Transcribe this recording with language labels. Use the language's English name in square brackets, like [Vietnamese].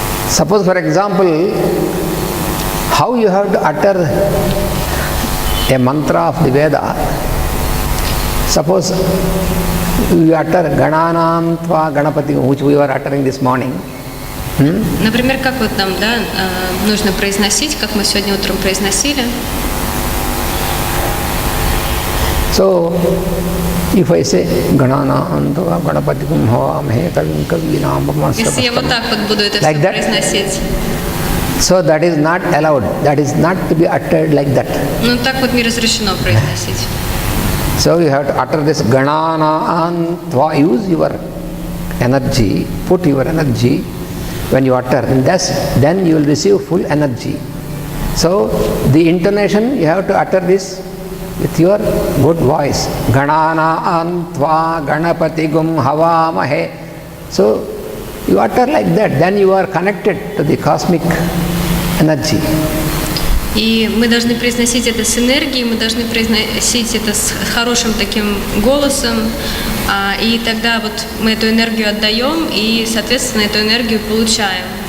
[English] Suppose, for example, how you have to utter a mantra of the Veda. Suppose you utter [Sanskrit] Gananam Tva Ganapati, [English] which we were uttering this morning. [Russian] Например, как вот нам, да, нужно произносить, как мы сегодня утром произносили. [English] So, if I say [Sanskrit] Gananam Tva Ganapati Kumhavamhe Kavim Kavinam [Russian] Если я вот так вот буду это [English] like [Russian] все [English] that, [Russian] произносить. [English] So that is not allowed. That is not to be uttered like that. [Russian] Ну так вот не разрешено произносить. [English] So you have to utter this [Sanskrit] Ganana Tva. [English] Use your energy, put your energy when you utter. And then you will receive full energy. So the intonation, you have to utter this with your good voice. [Sanskrit] Ganana Tva Ganapati Gum Havamahe. [English] So you utter like that. Then you are connected to the cosmic energy. [Russian] И мы должны произносить это с энергией, мы должны произносить это с хорошим таким голосом, и тогда вот мы эту энергию отдаем и, соответственно, эту энергию получаем.